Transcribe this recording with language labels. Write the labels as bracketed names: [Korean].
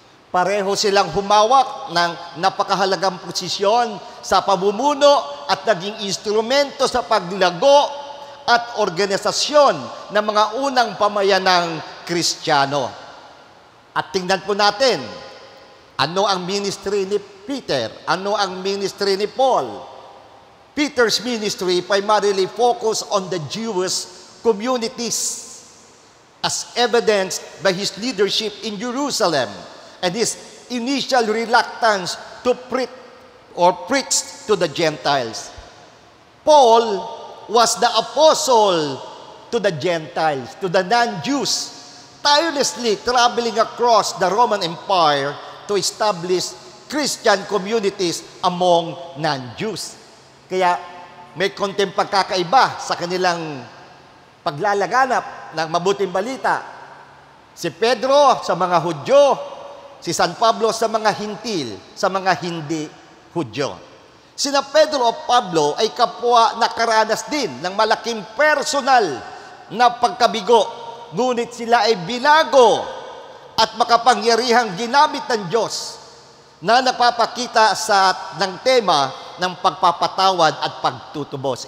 [Filipino] Pareho silang humawak ng napakahalagang posisyon sa pamumuno at naging instrumento sa paglago at organisasyon ng mga unang pamayanang Kristiyano. At tingnan po natin, ano ang ministry ni Peter? Ano ang ministry ni Paul? [English] Peter's ministry primarily focused on the Jewish communities as evidenced by his leadership in Jerusalem and his initial reluctance to preach to the Gentiles. Paul was the apostle to the Gentiles, to the non-Jews, tirelessly traveling across the Roman Empire to establish Christian communities among non-Jews. [Filipino] Kaya may konting pagkakaiba sa kanilang paglalaganap ng mabuting balita. Si Pedro sa mga Hudyo, si San Pablo sa mga Hintil, sa mga hindi Hudyo. Sina Pedro o Pablo ay kapwa nakaranas din ng malaking personal na pagkabigo, ngunit sila ay binago at makapangyarihang ginamit ng Diyos na nagpapakita ng tema ng pagpapatawad at pagtutubos.